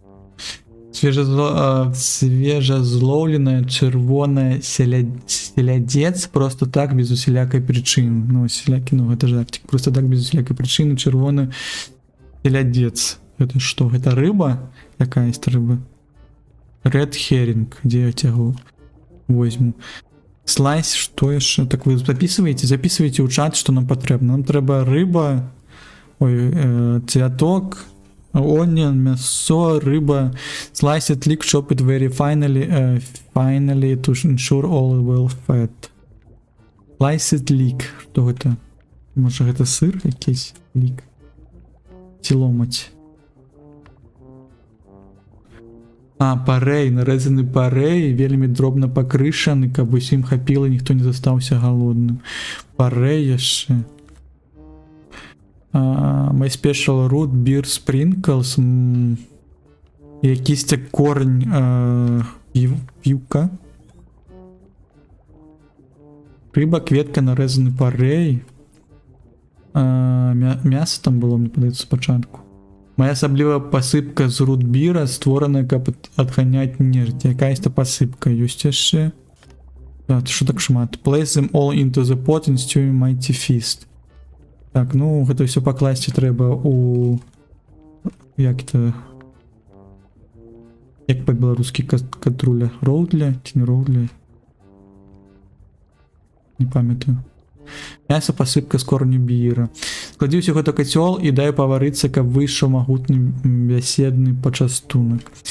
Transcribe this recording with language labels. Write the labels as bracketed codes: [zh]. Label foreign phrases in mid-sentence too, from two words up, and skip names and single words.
[be] Свежазлоўленая чырвоная селядец просто так без усялякай прычыны. Ну, селякі, ну гэта жартик. Просто так без усялякай прычыны чырвоны селядец. Гэта што? Гэта рыба? Якаясь рыба? [en] Red herring. [be] Дзе я цягу возьму? Слайс, што яшчэ? Так [ru] вы записываете [be] ў чат, што нам патрэбна. Нам трэба рыба, цвяток, onion, мясо, рыба. [en] Slice it, lick, chop it very finely to ensure all well fed. Slice it, lick. [be] Што гэта? Можа гэта сыр якийсь? Лік. Ці ломаць? Парэй, нарэзаны парэй, вельмі дробна пакрышаны, каб усім хапіла, ніхто не застаўся галодным. Парэй яшчэ. [en] My special root beer sprinkles. [be] Якийсь корень піўка. Рыба, кветка, нарэзаны парэй. Мяса там было, мне падаецца, спачатку. Моя асаблівая пасыпка з рудбіра створана, каб адганяць нежить. Якаясь-то пасыпка ёсць яшчэ. Що так шмат? [en] Place them all into the pot and stew in mighty feast. [be] Так, ну гэта ўсё пакласці трэба у... Як-то... Як па-беларускі катруля? Роудля? Ці не роудля? Не памятаю. Мяса пасыпка з корню біра. Складзі ўсё гэта кацёл і дай паварыцца, каб выйшаў магутны бяседны пачастунак.